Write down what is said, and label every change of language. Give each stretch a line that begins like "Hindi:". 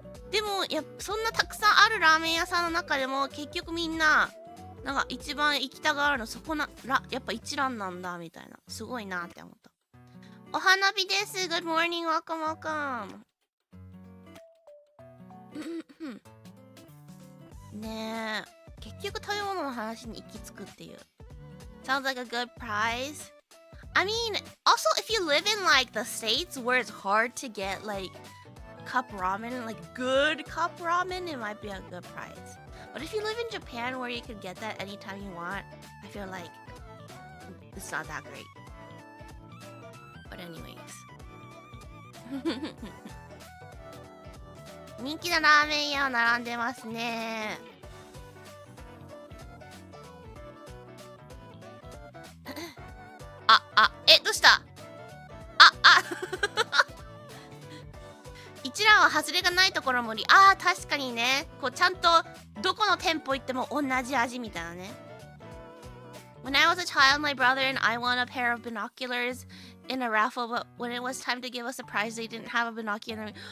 Japanese: でもそんなたくさんあるラーメン屋さんの中でも結局みんななんか一番行きたがるのやっぱ一蘭なんだみたいな。すごいなって思った。お花火です。
English: Good morning, welcome, welcome.
Japanese: ねえ、結局食べ物の話に行き着くっていう。
English: Sounds like a good price. I mean, also if you live in like the States where it's hard to get like cup ramen, like good cup ramen, it might be a good price. But if you live in Japan where you could get that anytime you want, I feel like it's not that great. But anyways.
Japanese: 人気のラーメン屋は並んでますね。どうした一蘭は外れがないところも確かにね、こうちゃんとどこの店舗行っても同じ味みたいなね。
English: When I was a child, my brother and I won a pair of binoculars in a raffle, but when it was time to give us a prize, they didn't have a binocular.